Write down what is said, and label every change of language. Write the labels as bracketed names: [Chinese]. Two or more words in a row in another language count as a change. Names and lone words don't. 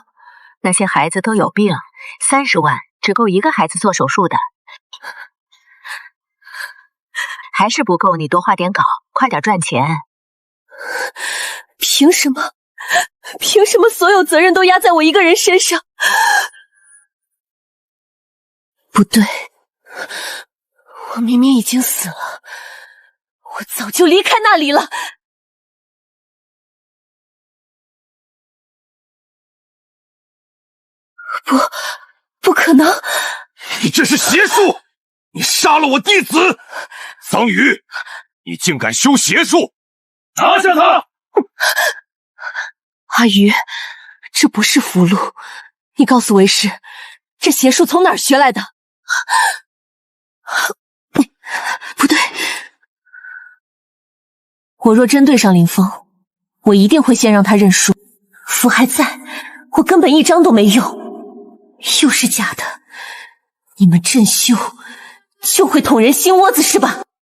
[Chinese] 那些孩子都有病，30萬只夠一個孩子做手術的，還是不夠，你多畫點稿，快點賺錢。憑什麼？憑什麼所有責任都壓在我一個人身上？不對，我明明已經死了，我早就離開那裡了。不可能！你这是邪術！你殺了我弟子！桑榆，你竟敢修邪術！拿下他！阿榆，這不是符籙，你告訴為師，這邪術從哪兒學來的？不對，我若真對上林峰，我一定會先讓他認輸。符還在，我根本一張都沒用。又是假的，你們鎮修就會捅人心窩子是吧？